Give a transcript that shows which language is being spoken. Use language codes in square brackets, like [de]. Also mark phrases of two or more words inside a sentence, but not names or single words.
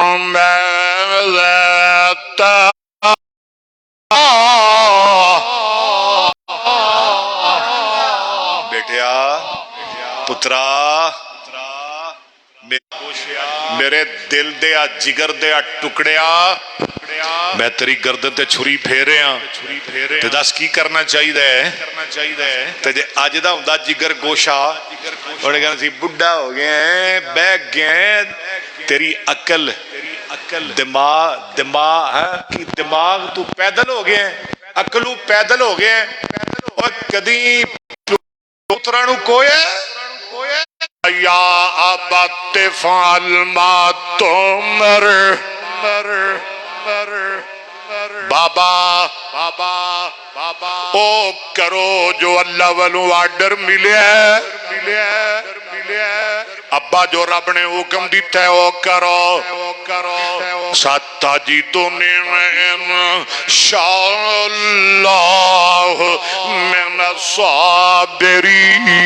[ar] ماذا ترى [pa] بیٹیا پترا میرے دل دیا جگر دیا ٹکڑیا میں تیری گردن تے چھری پھیرے ہاں تے دس کی کرنا چاہیے تے جے اج دا ہوندا جگر گوشا انہیں کہنا سی بڈھا ہو گئے ہیں بیٹھ گئے ہیں تیری عقل دماغ تو پیدل ہو گئے ہیں عقلو پیدل ہو گئے ہیں اور کدی پترا نو کویا [ar] یا ابت فعل ما تؤمر [pa] بابا او کرو جو اللہ والوں آرڈر ملیا ابا جو رب نے حکم دیتا ہے وہ کرو [ar] ستجدنی ان شاء اللہ من الصابرین